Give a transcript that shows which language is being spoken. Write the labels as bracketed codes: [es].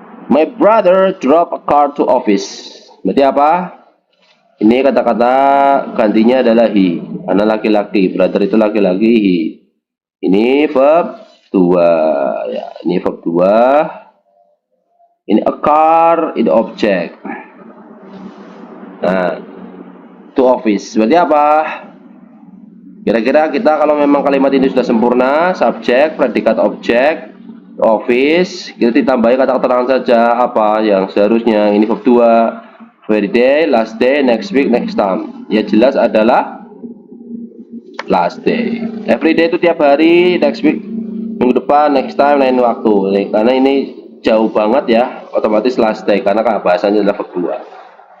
[en] My brother drop a car to office. [id] Berarti apa? Ini kata-kata gantinya adalah he. Karena laki-laki, brother itu laki-laki, he. Ini verb 2 ya, ini verb 2. Ini [en] a car, [id] ini objek. Nah, [en] to office [id] berarti apa? Kira-kira kita kalau memang kalimat ini sudah sempurna, subjek, predikat, objek, office, kita ditambahi kata keterangan saja apa yang seharusnya. Ini verb 2. [en] Every day, last day, next week, next time. [id] Ya jelas adalah [en] last day. Every day [id] itu tiap hari, [en] next week [id] minggu depan, [en] next time [id] lain waktu. Karena ini jauh banget ya, otomatis [en] last day [id] karena bahasanya adalah verb 2.